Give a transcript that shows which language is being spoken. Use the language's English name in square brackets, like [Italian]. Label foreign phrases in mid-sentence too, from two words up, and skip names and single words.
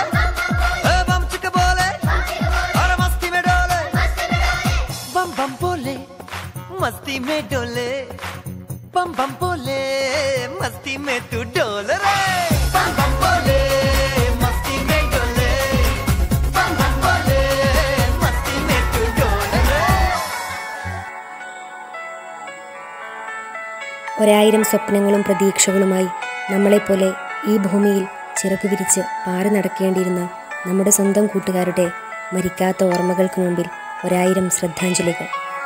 [Hindi] बम चिक बोले, और मस्ती में डोले, बम बम बोले मस्ती में डोले, बम बम बोले मस्ती में तू डोल रे। बम बम बोले मस्ती में डोले, बम बम बोले मस्ती में तू डोल रे। [Malayalam] ഒരായിരം സ്വപ്നങ്ങളും പ്രതീക്ഷകളുമായി നമ്മളെപ്പോലെ ഈ ഭൂമിയിൽ ചിറകു വിരിച്ച് പാറി നടക്കേണ്ടിയിരുന്ന നമ്മുടെ സ്വന്തം കൂട്ടുകാരുടെ മരിക്കാത്ത ഓർമ്മകൾക്ക് മുമ്പിൽ ഒരായിരം ശ്രദ്ധാഞ്ജലികൾ.